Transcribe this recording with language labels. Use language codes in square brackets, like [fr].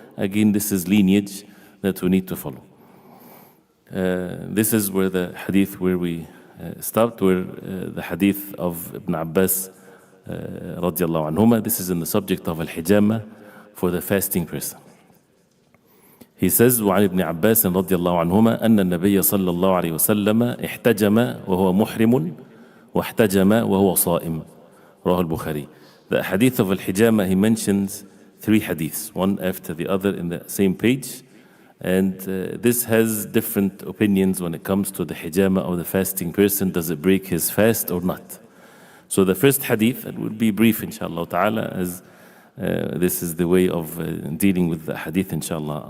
[en] Again, this is lineage that we need to follow. This is where the hadith where we stopped, where the hadith of Ibn Abbas radiallahu anhuma. This is in the subject of al-hijama for the fasting person. He says, [ar] وعن ابن عباس رضي الله عنهما أن النبي صلى الله عليه وسلم احتجم وهو محرم واحتجم وهو صائم. رواه البخاري. [en] The hadith of al-hijama, he mentions three hadiths, one after the other in the same page. And this has different opinions when it comes to the hijama of the fasting person. Does it break his fast or not? So the first hadith, it will be brief inshallah ta'ala, as this is the way of dealing with the hadith inshallah.